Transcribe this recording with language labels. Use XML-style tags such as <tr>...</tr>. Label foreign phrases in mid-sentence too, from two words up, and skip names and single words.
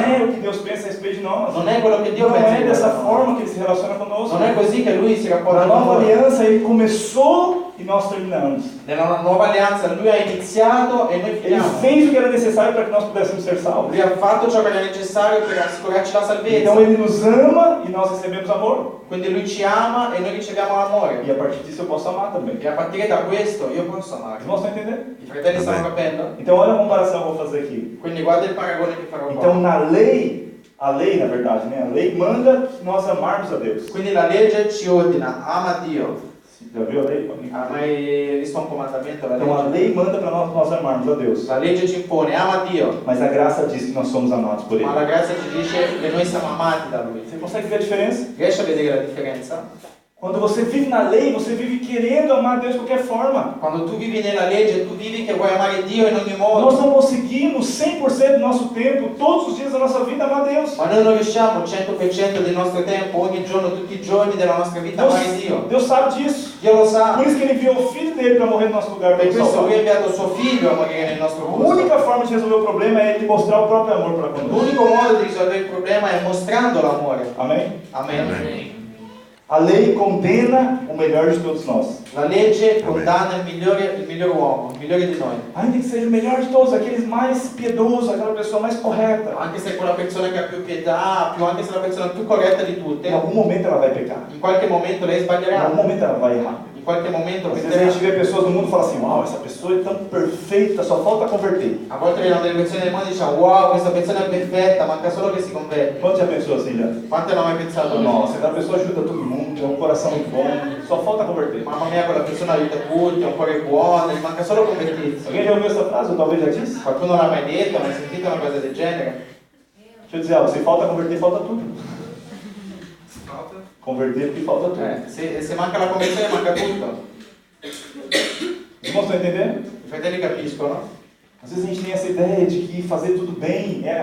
<pt>é o que Deus pensa a respeito de nós.</pt> <it>Non è quello che Dio</it> <pt>Não</pt> <it>pensa</it> <pt>é</pt> <it>di</it> <pt>dessa</pt> <it>noi.</it> <pt>forma que Ele se relaciona conosco.</pt> <it>Non è così che Lui si rapporta</it> <pt>Na</pt> <it>con</it> <pt>nova</pt> <it>noi.</it> <pt>aliança, Ele começou e nós terminamos.</pt> <it>Nella nuova alleanza Lui ha iniziato e noi</it> <pt>Ele</pt> <it>finiamo.</it> <pt>fez o que era necessário para que nós pudéssemos ser salvos.</pt> <it>Lui ha fatto ciò che era necessario per assicurarci la salvezza.</it> <pt>Então Ele nos ama e nós recebemos amor.</pt> <it>Quindi Lui ci ama e noi riceviamo l'amore.</it> <pt>E a partir disso eu posso amar também.</pt> <it>E a partire da questo io posso amare.</it> <pt>Os irmãos estão entendendo?</pt> <it>I fratelli stanno Vabbè. capendo?</it> <pt>Então olha a comparação que eu vou fazer aqui.</pt> <it>Quindi guarda il paragone che farò</it> <pt>Então</pt> <it>qua.</it> <pt>na lei, a lei na verdade, né? A lei manda que nós amarmos a Deus.</pt> <it>Quindi la legge ci ordina, ama Dio.</it> <pt>Já viu a lei?</pt> <it>Ha mai visto un comandamento? La</it> <pt>Então a</pt> <it>legge?</it> <pt>lei manda para nós amarmos a Deus.</pt> <it>La legge ci impone, ama Dio.</it> <pt>Mas a graça diz que nós somos amados por Ele.</pt> <it>Ma la grazia ci dice che noi siamo amati da Lui.</it> <pt>Você consegue ver a diferença?</pt> <it>Riesci a vedere la differenza?</it> <pt>Quando você vive na lei, você vive querendo amar a Deus de qualquer forma.</pt> <it>Quando tu vivi nella legge, tu vivi che vuoi amare Dio in ogni</it> <pt>Nós</pt> <it>modo.</it> <pt>não conseguimos 100% do nosso tempo, todos os dias da nossa vida, amar a Deus.</pt> <it>Ma noi non riusciamo il 100% del nostro tempo, ogni giorno, tutti i giorni della nostra vita, a amare Dio.</it> <pt>Deus sabe disso.</pt> <it>Dio lo sa.</it> <pt>Por isso que Ele enviou o Filho dele para morrer no nosso lugar para</pt> <it>Per</it> <pt>nos</pt> <it>questo Lui ha</it> <pt>salvar.</pt> <it>inviato suo figlio a morire nel nostro</it> <pt>A</pt> <it>posto.</it> <pt>única forma de resolver o problema é Ele mostrar o próprio amor para conosco.</pt> <it>L'unico modo di risolvere il problema è mostrando l'amore.</it> <pt>Amém?</pt> <it>Amen.</it> <pt>A lei condena o melhor de todos nós.</pt> <it>La legge condanna il miglior uomo, il migliore di noi.</it> <pt>Ainda que seja o melhor de todos, aqueles mais piedosos, aquela pessoa mais correta.</pt> <it>Anche se è quella persona che ha più pietà, anche se è la persona più corretta di tutte,</it> <pt>Em algum momento ela vai pecar.</pt> <it>in qualche momento lei</it> <pt>Em</pt> <it>sbaglierà.</it> <pt>algum momento ela vai errar.</pt> <it>In qualche momento</it> <pt>Às vezes a</pt> <it>penserà.</it> <pt>gente vê pessoas no mundo e fala assim, uau, essa pessoa é tão perfeita, só falta converter.</pt> <it>A volte vedono delle persone del mondo e dicono wow, questa persona è perfetta, manca solo che si converte.</it> <pt>Quantos já pensou assim já?</pt> <it>Quante non hai mai pensato?</it> <pt>Nossa, aquela pessoa ajuda todo mundo, tem um coração muito bom, só falta converter.</pt> <it>Mamma mia, quella persona aiuta tutti, è un cuore buono, gli manca solo convertirsi.</it> <pt>Alguém já ouviu essa frase? Ou talvez já disse?</pt> <it>Qualcuno l'ha mai detto, mai sentito una cosa del genere?</it> <pt>Deixa eu dizer algo, se falta converter, falta tudo. Converter porque falta tudo.</pt> <it>Se manca la conversione manca tutto.</it> <pt>Os irmãos estão entendendo?</pt> <it>I fratelli capiscono?</it> <pt>Às vezes a gente tem essa ideia de que fazer tudo bem é</pt>